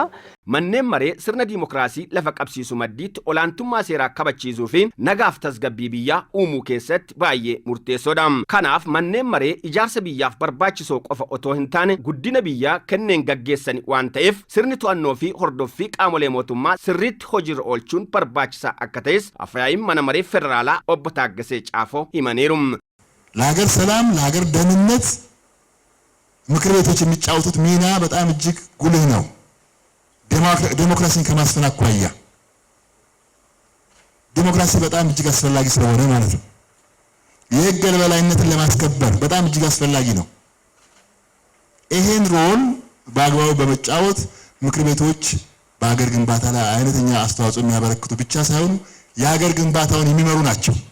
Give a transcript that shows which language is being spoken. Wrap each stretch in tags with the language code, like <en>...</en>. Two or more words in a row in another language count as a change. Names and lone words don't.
<om>Manneen maree sirna diimokiraasii lafa qabsiisu maddiitti olaantummaa seeraa kabachiisuu fi nagaaf tasgabbii biyyaa uumuu keessatti baay'ee murteessoodha. Kanaaf manneen maree ijaarsa biyyaaf barbaachisoo qofa otoo hin taane guddina biyyaa kanneen gaggeessani waan ta'eef sirni to'annoo fi hordoffii qaamolee mootummaa sirriitti hojiirra oolchuun barbaachisaa akka ta'es afyaa'iin mana maree federaalaa obbo Taaggasee Caafoo himaniiru.</om> <am>ለሀገር ሰላም ለሀገር ደህንነት ምክር ቤቶች የሚጫወቱት ሚና በጣም እጅግ ጉልህ ነው። ዴሞክራሲን ከማስፈን አኳያ ዴሞክራሲ በጣም እጅግ አስፈላጊ ስለሆነ ማለት ነው። የህግ የበላይነትን ለማስከበር በጣም እጅግ አስፈላጊ ነው። ይሄን ሮል በአግባቡ በመጫወት ምክር ቤቶች በሀገር ግንባታ ላይ አይነተኛ አስተዋጽኦ የሚያበረክቱ ብቻ ሳይሆኑ የሀገር ግንባታውን የሚመሩ ናቸው።</am>